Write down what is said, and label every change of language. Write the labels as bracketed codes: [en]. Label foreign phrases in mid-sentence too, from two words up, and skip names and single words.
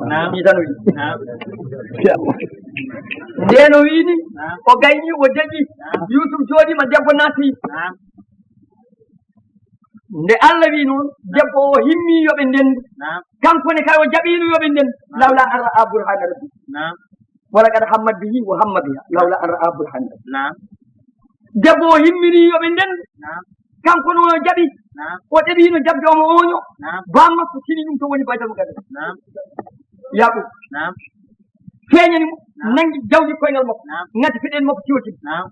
[ff] Naam. Ni tan o wi. Naam. Ndeen o wi ni, Naam. o gayni, o dañi. Naam. Yusuf jooɗiima, debbo naati. Naam. Nde Allah wi noon, debbo o himmi yo ɓe ndendu. Naam. Kanko ne kay o jaɓiino yo ɓe ndendu. [ar] Naam. لولا أن رأى برهان ربي. Naam. ولقد همت به وهم بها لولا أن رأى برهان ربه. [ff] Naam. Debbo o himmini yo ɓe ndendu. Naam. Kanko no o jaɓi. Naam. O ɗeɓino jabde omo oño. Naam. Bam makko tini ɗum to woni baydal mo gadda. Naam. Yaɓu. Naam. Feeñani mo, Naam. nangi jawdi koyngal makko. Naam. Ngati feɗen makko tiwti. Naam.